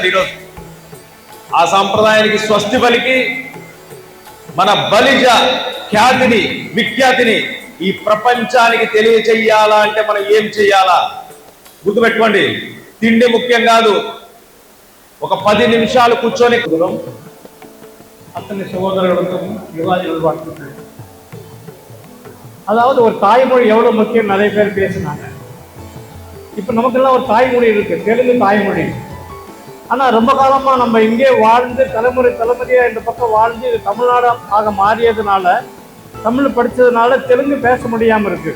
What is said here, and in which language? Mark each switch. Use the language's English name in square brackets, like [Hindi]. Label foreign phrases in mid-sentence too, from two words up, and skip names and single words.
[Telugu] ఈరోజు ఆ సంప్రదాయానికి స్వస్తి పలికి మన బలిజ ఖ్యాతిని, విఖ్యాతిని ఈ ప్రపంచానికి తెలియచేయాలా అంటే మనం ఏం చెయ్యాలా? గుర్తుపెట్టుకోండి, తిండి ముఖ్యం కాదు. ఒక 10 నిమిషాలు కూర్చొని [Tamil] அத்தனை சகோதரர்களுக்கும் விவாதிகள் வாழ்த்துக்கள். அதாவது ஒரு தாய்மொழி எவ்வளோ முக்கியம் நிறைய பேர் பேசினாங்க. இப்போ நமக்கெல்லாம் ஒரு தாய்மொழி இருக்குது, தெலுங்கு தாய்மொழி. ஆனால் ரொம்ப காலமாக நம்ம இங்கே வாழ்ந்து தலைமுறையாக இந்த பக்கம் வாழ்ந்து இது தமிழ்நாடு ஆக மாறியதுனால, தமிழ் படித்ததுனால தெலுங்கு பேச முடியாமல் இருக்குது.